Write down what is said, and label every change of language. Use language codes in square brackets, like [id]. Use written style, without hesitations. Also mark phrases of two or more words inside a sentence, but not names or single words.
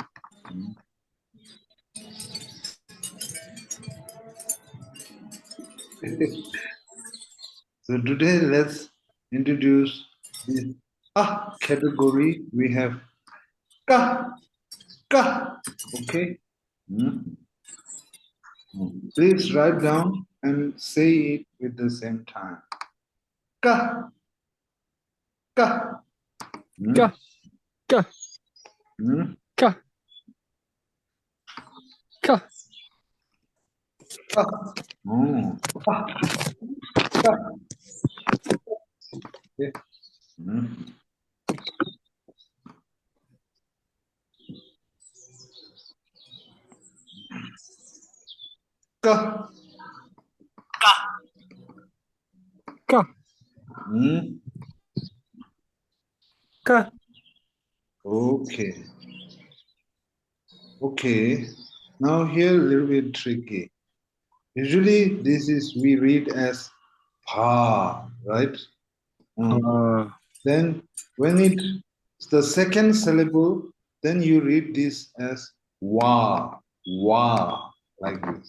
[en] So today let's introduce this category. We have ka, okay? Please write down and say it with the same time. Ka, ka, Ka. Ka. Ka. Ka. Okay. Ka. Ka. Ka. Okay. Okay. Now here a little bit tricky. Usually this is we read as pa, right? Then when it's the second syllable, then you read this as wa, like this.